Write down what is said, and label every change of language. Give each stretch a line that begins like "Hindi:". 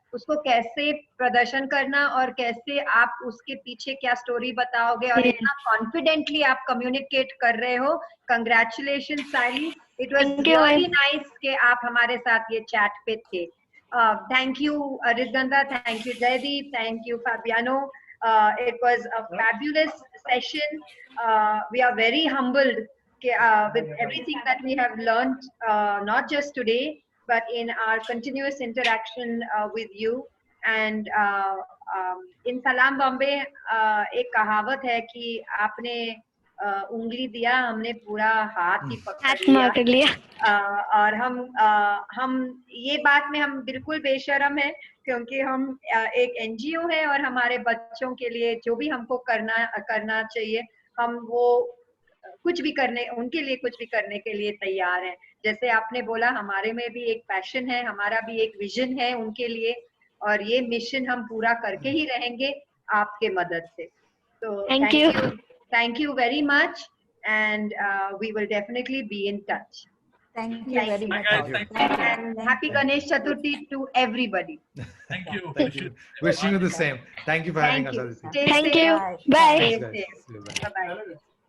Hindi: उसको कैसे प्रदर्शन करना और कैसे आप उसके पीछे क्या स्टोरी बताओगे, और इतना कॉन्फिडेंटली आप कम्युनिकेट कर रहे हो.
English: Congratulation Sayali. It was really nice
Hindi: कि आप हमारे साथ ये चैट पे थे.
English: Thank you रिजगंधा, thank you Jaideep, thank you Fabiano. It was a fabulous session. We are very humbled with everything that we have learned, not just today, but in our continuous interaction with you. And in Salam Bombay,
Hindi: एक कहावत है कि आपने उंगली दिया, हमने पूरा हाथ ही पकड़ लिया। और हम ये बात में हम बिल्कुल बेशर्म हैं, क्योंकि हम एक एनजीओ है और हमारे बच्चों के लिए जो भी हमको करना चाहिए, हम वो कुछ भी करने, उनके लिए कुछ भी करने के लिए तैयार हैं। जैसे आपने बोला, हमारे में भी एक पैशन है, हमारा भी एक विजन है उनके लिए, और ये मिशन हम पूरा करके ही रहेंगे आपके मदद से।
English: तो thank you very much, and we will definitely be in touch. Thank you very much. And happy Ganesh Chaturthi to everybody. Thank you. Thank you. Wishing you the same. Thank you for having us, Aditi. Thank you. Bye.